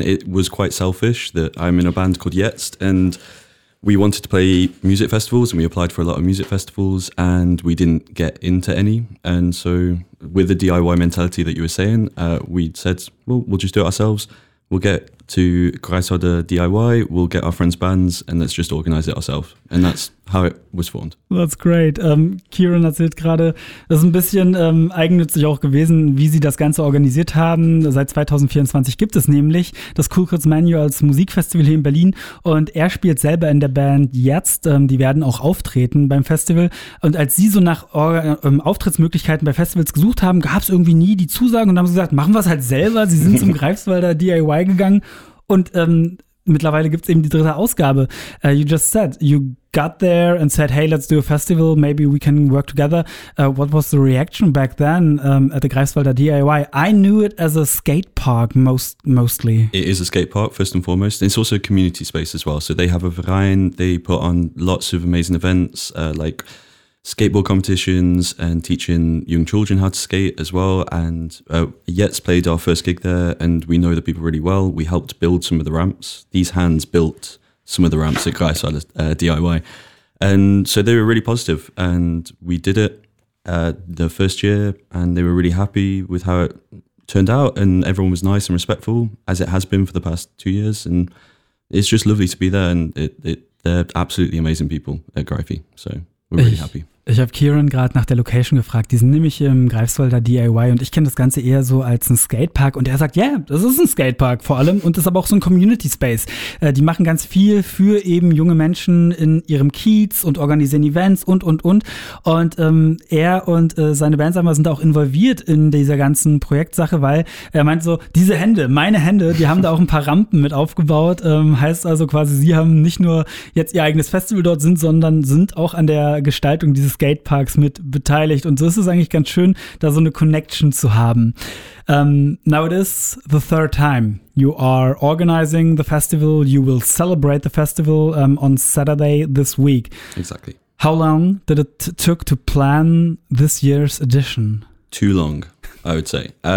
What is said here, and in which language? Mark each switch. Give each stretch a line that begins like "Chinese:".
English: It was quite selfish that I'm in a band called Jetzt, and we wanted to play music festivals, and we applied for a lot of music festivals, and we didn't get into any. And so with the DIY mentality that you were saying, we said, well, we'll just do it ourselves. We'll get to Greifswalder DIY, we'll get our friends' bands, and let's just organize it ourselves. And that's how it was formed. That's great.
German: Kieran erzählt gerade, das ist ein bisschen eigennützig auch gewesen, wie sie das Ganze organisiert haben. Seit 2024 gibt es nämlich das Cool Kids Menu als Musikfestival hier in Berlin. Und er spielt selber in der Band Jetzt. Die werden auch auftreten beim Festival. Und als sie so nach Auftrittsmöglichkeiten bei Festivals gesucht haben, gab es irgendwie nie die Zusagen und haben gesagt, machen wir es halt selber. Sie sind zum Greifswalder DIY gegangen und mittlerweile gibt es eben die dritte Ausgabe.
English: You just said, you got there and said, hey, let's do a festival, maybe we can work together. What was the reaction back then at the Greifswalder DIY? I knew it as a skate park mostly. It is a skate park, first and foremost. It's also a community space as well. So they have a Verein, they put on lots of amazing events like skateboard competitions and teaching young children how to skate as well. And Jetzt played our first gig there, and we know the people really well. We helped build some of the ramps. These hands built some of the ramps at Greifswalder DIY. And so they were really positive, and we did it the first year, and they were really happy with how it turned out. And everyone was nice and respectful, as it has been for the past 2 years. And it's just lovely to be there, and they're absolutely amazing people at Greifi. So we're really happy.
German: Ich habe Kieran gerade nach der Location gefragt. Die sind nämlich im Greifswalder DIY und ich kenne das Ganze eher so als ein Skatepark. Und er sagt, ja, das ist ein Skatepark vor allem und ist aber auch so ein Community Space. Die machen ganz viel für eben junge Menschen in ihrem Kiez und organisieren Events und. Und er und seine Bands sind auch involviert in dieser ganzen Projektsache, weil er meint so, diese Hände, meine Hände, die haben da auch ein paar Rampen mit aufgebaut. Heißt also quasi, sie haben nicht nur jetzt ihr eigenes Festival dort sind, sondern sind auch an der Gestaltung dieses Skateparks mit beteiligt. Und so ist es eigentlich ganz schön, da so eine Connection zu haben.
English: Now it is the third time you are organizing the festival. You will celebrate the festival on Saturday this week. Exactly. How long did it took to plan this year's edition? Too long, I would say.